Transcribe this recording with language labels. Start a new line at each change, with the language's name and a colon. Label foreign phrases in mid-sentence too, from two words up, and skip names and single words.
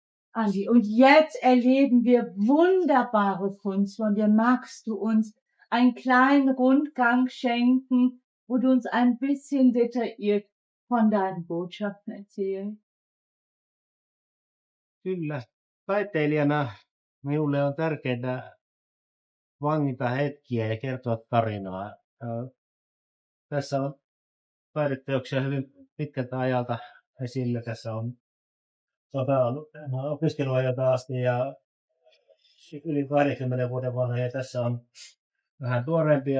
German: Andi, und jetzt erleben wir wunderbare Kunst. Von dir magst du uns einen kleinen Rundgang schenken, wo du uns ein bisschen detailliert von deinen Botschaften erzählst?
Finnish: Kyllä, taiteilijana minulle on tärkeää vangita hetkiä ja kertoa tarinaa. Tässä on taideteoksia hyvin pitkältä ajalta esillä. Tässä on opiskeluajalta asti ja yli 20 vuoden vanha, ja tässä on vähän tuoreempia.